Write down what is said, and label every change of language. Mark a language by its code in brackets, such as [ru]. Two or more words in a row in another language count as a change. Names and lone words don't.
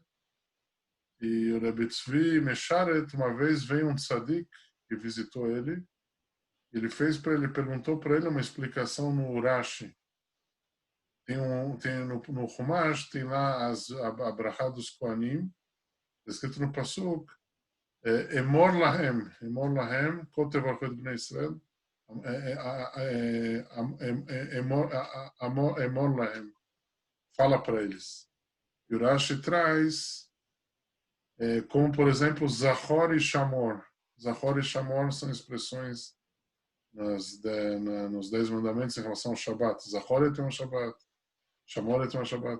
[pt] E o Rabbi Tzvi Mesharet, uma vez veio um tzadik que visitou ele. Ele perguntou para ele uma explicação no Rashi. No Chumash, tem lá a brachá dos Kohanim, escrito no Pasuk, [he] אמור להם, כה תברכו בני ישראל, אמור להם, [pt] fala para eles. E o Rashi traz como, por exemplo, Zachor e Shamor. Zachor e Shamor são expressões nos 10 mandamentos em relação ao Shabbat. Zachor é um Shabbat, Shamor é um Shabbat.